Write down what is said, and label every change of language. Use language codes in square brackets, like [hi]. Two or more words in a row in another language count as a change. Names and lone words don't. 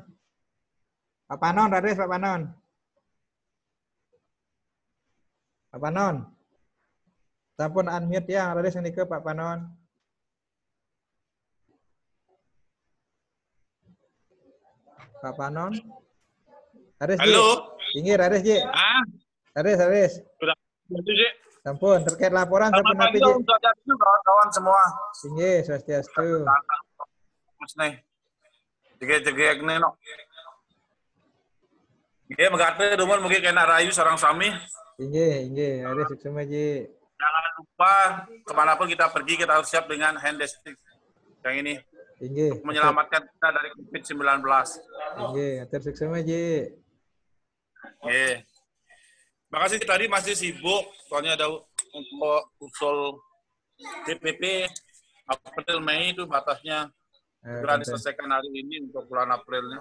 [ban] Pak Panon, Raris, Pak Panon. Pak Panon. Sampun unmute ya, Raris niki Pak Panon. Pak Panon. Raris, [id] Halo. [ban] Tinggi Raris, Ji. Ah, Raris. [id] sudah. Ji. Sampun, terkait laporan Selamat [ban] sampun [id] pagi apa, Ji? untuk kawan-kawan semua. [ban] Tinggi, swastiastu. Mas nih. Jege-jege nih no. Nggih megate dumun mugi kena rayu sareng sami. Tinggi, Raris suksema, Ji. [id] Jangan lupa kemanapun kita pergi kita harus siap dengan [en] hand disinfectant [id] yang ini. [ban] Tinggi. [id] Untuk menyelamatkan kita dari COVID-19. [ban] Tinggi, tersuksema, Ji. [id] Oke. Makasih tadi masih sibuk, soalnya ada untuk usul DPP April Mei itu batasnya segera diselesaikan hari ini untuk bulan Aprilnya.